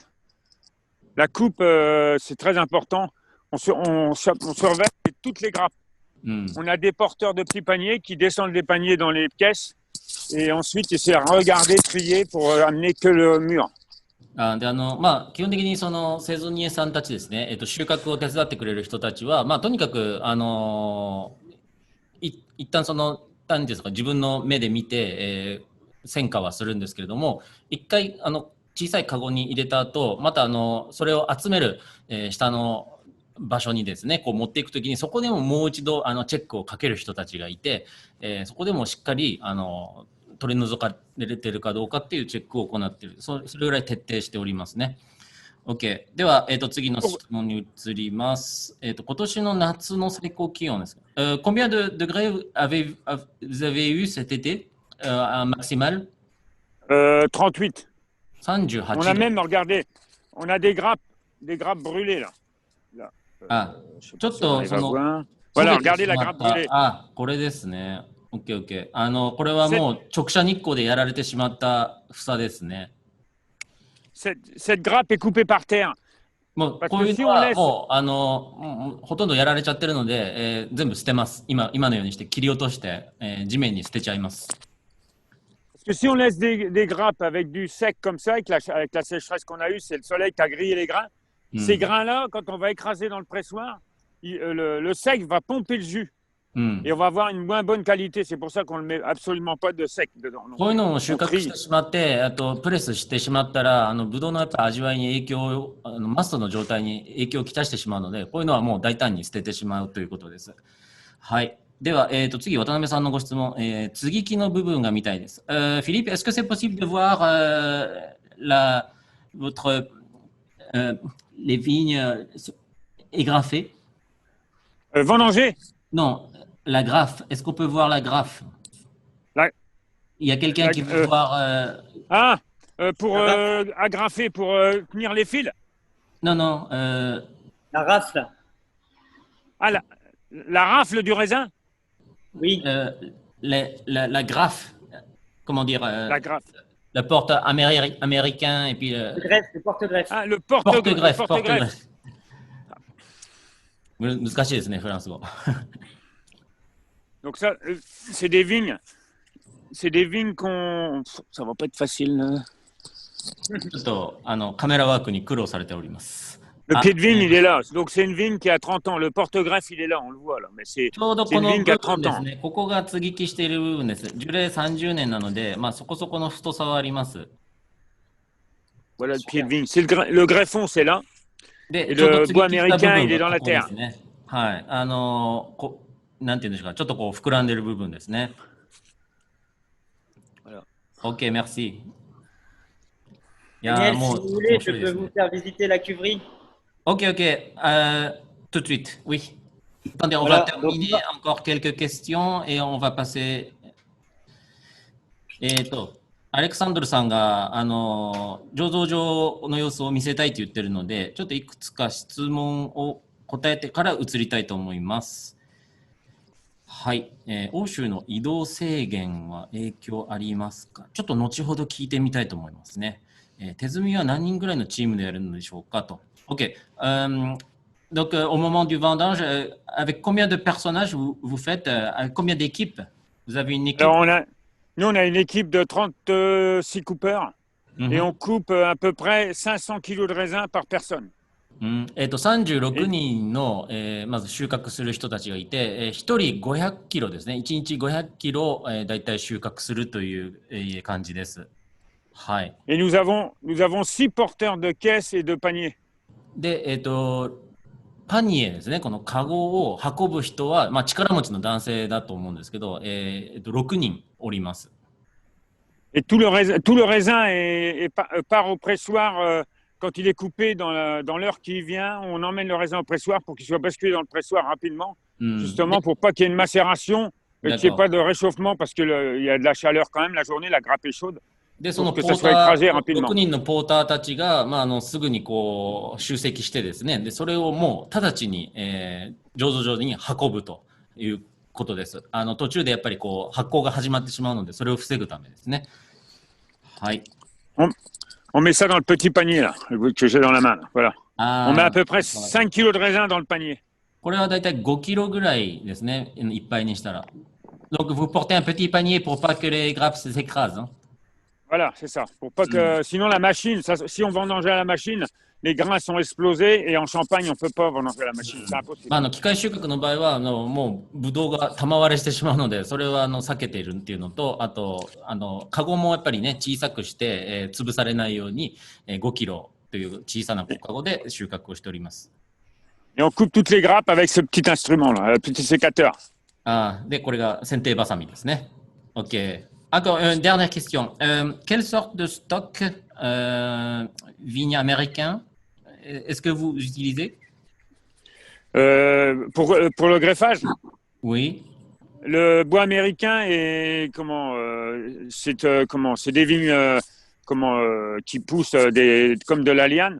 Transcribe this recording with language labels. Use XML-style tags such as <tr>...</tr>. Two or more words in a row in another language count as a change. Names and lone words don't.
<fr>La coupe, c'est très important. On surveille toutes les grappes.</fr> <ja>うん。</ja> <fr>On a des porteurs de petits paniers qui descendent les paniers dans les caisses et ensuite essaient de regarder, trier pour amener que le mur.</fr> <ja>まあ、基本的にそのセゾニエさんたちですね、収穫を手伝ってくれる人たちは、まあ、とにかく、一旦その、何ですか、自分の目で見て、選果はするんですけれども、一回、小さいカゴに入れた後、また、それを集める、下の場所にですね、こう持っていくときに、そこでももう一度、チェックをかける人たちがいて、そこでもしっかり、取り除かれているかどうかっていうチェックを行っている。それぐらい徹底しておりますね。OK。では、次の質問に移ります。今年の夏の最高気温です。</ja> <fr>Combien de degrés vous avez eu cet été un maximal? 38. 38 On a même, regardez, on a des grappes brûlées là.</fr> <ja>あ、ちょっとその、</ja> <fr>Voilà, regardez la grappe brûlée.</fr> <ja>あ、これですね。OK、OK。これはもう直射日光でやられてしまった房ですね。</ja> <fr>Cette grappe est coupée par terre.</fr> <ja>もうこういうのはもうほとんどやられちゃってるので、全部捨てます。今のようにして切り落として、地面に捨てちゃいます。</ja> <fr>Parce que si on laisse des grappes avec du sec comme ça, avec la sécheresse qu'on a eue, c'est le soleil qui a grillé les grains. Ces grains-là, quand on va écraser dans le pressoir, le sec va pomper le jus. Et on va avoir une moins bonne qualité. C'est pour ça qu'on ne met absolument pas de sec dedans.</fr> <ja>こういうのを収穫してしまって、あとプレスしてしまったら、ブドウのやっぱ味わいに影響を、マストの状態に影響をきたしてしまうので、こういうのはもう大胆に捨ててしまうということです。はい。では、次、渡辺さんのご質問、接ぎ木の部分が見たいです。</ja> <fr>Philippe, est-ce que c'est possible de voir les vignes égraffées? Vendanger? Non, la graffe. Est-ce qu'on peut voir la graffe? Il y a quelqu'un qui veut voir. Pour agrafer, pour tenir les fils? Non, non. La rafle. Ah, la rafle du raisin? Oui. La graffe. Comment dire La graffe. Le porte américain et puis. Le greffe, le porte-greffe. Ah, le porte-greffe. Porte-greffe.</fr> <ja>難しいですね、フランス語。</ja> <fr>Donc ça, c'est des vignes. C'est des vignes qu'on... Ça va pas être facile.</fr> <ja>ちょっとカメラワークに苦労されております。</ja> <fr>Le pied de vigne, il est là. Donc c'est une vigne qui a 30 ans. Le porte-greffe, il est là, on le voit là. Mais c'est</fr> <ja>ちょうどこの</ja> <fr>une</fr> <ja>部</ja> <fr>vigne qui a</fr> <ja>分</ja> <fr>30</fr> <ja>です</ja> <fr>ans.</fr> <ja>ね。ここが接ぎ木している部分です。樹齢30年なので、まあそこそこの太さはあります。</ja> <fr>Voilà le pied de vigne. C'est le greffon, c'est là.</fr> <ja>で、</ja> <fr>Et</fr> <ja>ちょうど</ja> <fr>le</fr> <ja>接ぎ</ja> <fr>bois</fr> <ja>木した部</ja> <fr>américain,</fr> <ja>分</ja> <fr>il est</fr> <ja>が</ja> <fr>dans la</fr> <ja>ここで</ja> <fr>terre.</fr> <ja>すね。はい。なんていうんでしょうか。ちょっとこう膨らんでる部分ですね。</ja> <fr>Voilà. OK, merci. Daniel, si vous voulez, je peux vous faire visiter la cuverie. OK, tout de suite, oui. Attendez, on Voilà, va terminer encore quelques questions et on va passer.</fr> <ja>アレクサンドルさんが醸造場の様子を見せたいと言ってるので、ちょっといくつか質問を答えてから移りたいと思います。はい、欧州の移動制限は影響ありますか？ちょっと後ほど聞いてみたいと思いますね。手積みは何人ぐらいのチームでやるのでしょうかと。OK.</ja> <fr>Donc, au moment du vendange, avec combien de personnages vous faites? Avec combien d'équipes? Vous avez une équipe? Alors nous, on a une équipe de 36 coupeurs et on coupe à peu près 500 kilos de raisin par personne.</fr> <ja>36 人の、まず収穫する人たちがいて、1人500キロですね。1日500キロ、だいたい収穫するという、感じです。はい。</ja> <fr>Et nous avons 6 porteurs de caisses et de paniers.</fr> <ja>で、パニエですね。このカゴを運ぶ人は、まあ、力持ちの男性だと思うんですけど、6人おります。</ja> <fr>Et tout le raisin part au pressoir quand il est coupé dans l'heure qui vient. On emmène le raisin au pressoir pour qu'il soit basculé dans le pressoir rapidement, justement pour pas qu'il y ait une macération et qu'il n'y ait pas de réchauffement parce qu'il y a de la chaleur quand même la journée, la grappe est chaude.</fr> <ja>で、そ</ja> <fr>pour</fr> <ja>の</ja> <fr>que</fr> <ja>ポ</ja> <fr>ça</fr> <ja>ー</ja> <fr>soit</fr> <ja>タ</ja> <fr>écrasé</fr> <ja>ー、</ja> <fr>rapidement.</fr> <ja>6人のポーターたちが、すぐにこう、集積してですね、で、それをもう直ちに、醸造所に運ぶということです。途中でやっぱりこう、発酵が始まってしまうので、それを防ぐためですね。はい。</ja> <fr>On met ça dans le petit panier là, que j'ai dans la main. Là. Voilà. On met à peu près 5 kilos de raisin dans le panier.</fr> <ja>これはだいたい5キロぐらいですね、いっぱいにしたら。</ja> <fr>Donc vous portez un petit panier pour pas que les grappes s'écrasent. Voilà, c'est ça. Pour pas que, sinon la machine, si on vendangeait à la machine, les grains sont explosés et en Champagne, on ne peut pas vendanger à la machine. C'est impossible.</fr> <ja>機械収穫の場合はもうブドウが玉割れしてしまうので、それは避けているっていうのと、あとカゴもやっぱりね小さくして、潰されないように、5キロという小さなカゴで収穫をしております。</ja> <fr>Et on coupe toutes les grappes avec ce petit instrument là, le petit sécateur.</fr> <ja>で、これが剪定バサミですね。OK.</ja> <fr>Encore une dernière question. Quelle sorte de stock vigne américain est-ce que vous utilisez? Pour le greffage, Oui. le bois américain est c'est des vignes qui poussent comme de la liane.</fr>